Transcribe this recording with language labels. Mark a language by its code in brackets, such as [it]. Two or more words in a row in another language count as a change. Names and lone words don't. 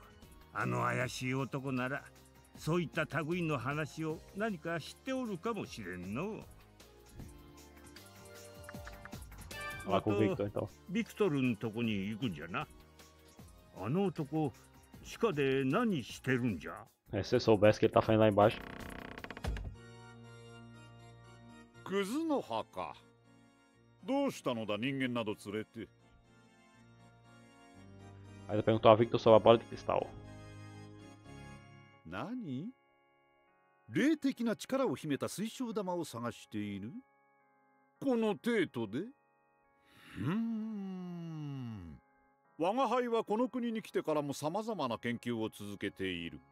[ja] あの怪しい男ならそういった類の話を何か知っておるかもしれんの。あとビクトルのとこに行くんじゃな。あの男地下で何してるんじゃ。 [pt] Se você soubesse que ele tá fazendo lá embaixo. [ja] クズの葉か。どうしたのだ人間など連れて。 [pt] Aí perguntou a Victor sobre a bola de cristal. [ja] 何？霊的な力を秘めた水晶玉を探している？この程度で？我が輩はこの国に来てからも様々な研究を続けている。